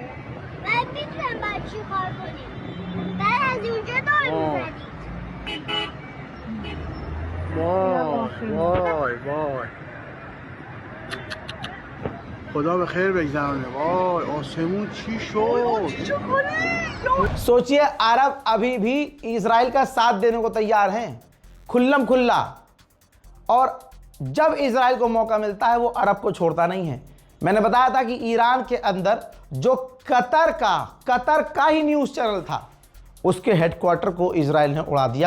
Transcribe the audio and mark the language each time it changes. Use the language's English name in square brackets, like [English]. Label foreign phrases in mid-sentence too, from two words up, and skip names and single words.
[Persian] بعد میتونم باید چی کار کنیم بعد از اونجا دار میزدید وای خدا به خیر بگذرانه. وای آسمون چی شد؟ [Hindi] सोचिए अरब अभी भी इजराइल का साथ देने को तैयार हैं खुल्लम खुल्ला, और जब इजराइल को मौका मिलता है वो अरब को छोड़ता नहीं है। मैंने बताया था कि ईरान के अंदर जो कतर का ही [English] news channel [Hindi] था, उसके हेडक्वार्टर को इजराइल ने उड़ा दिया।